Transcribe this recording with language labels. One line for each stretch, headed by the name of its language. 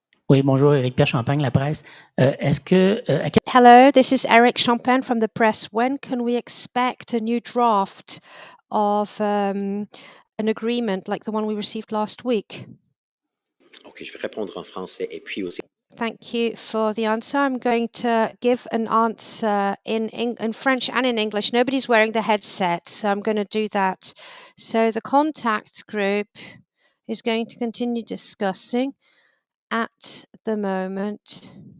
French: Oui, bonjour, Éric Pierre Champagne, La Presse. Est-ce que...
English: Hello, this is Eric Champagne from the press. When can we expect a new draft of an agreement like the one we received last week?
French: Okay, je vais répondre en français et puis aussi.
English: Thank you for the answer. I'm going to give an answer in French and in English. Nobody's wearing the headset, so I'm going to do that. So the contact group is going to continue discussing at the moment.